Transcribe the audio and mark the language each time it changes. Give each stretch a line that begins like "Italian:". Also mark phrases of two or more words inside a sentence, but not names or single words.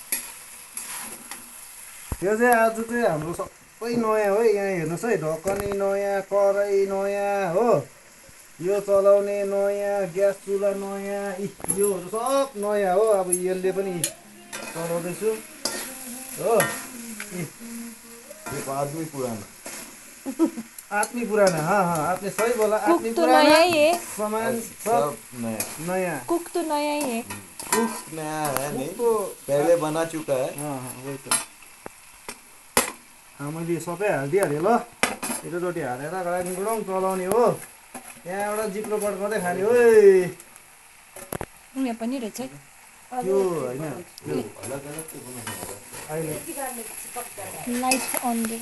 Nepali: यो चाहिँ आज चाहिँ हाम्रो सबै नयाँ हो यहाँ हेर्नुहोस् है ढकनी नयाँ कराई नयाँ हो यो चलाउने नयाँ ग्यास चुल्हा नयाँ योहरू सब नयाँ हो अब यसले पनि चलाउँदैछु हो
Hindi: आदमी पुराना आदमी पुराना हाँ हाँ आपने सही बोला आदमी पुराना सामान सब नया कुक तो नया ही है कुक नया है नहीं तो पहले बना चुका है हाँ हाँ वही तो
Nepali: मैले सबै हालिदिइहालेँ ल एकैचोटि हालेर गुडुङ चलाउने हो त्यहाँबाट जिप्लो पड्काउँदै खाने हो यहाँ पनि रहेछ त्यो होइन अहिले
English: light on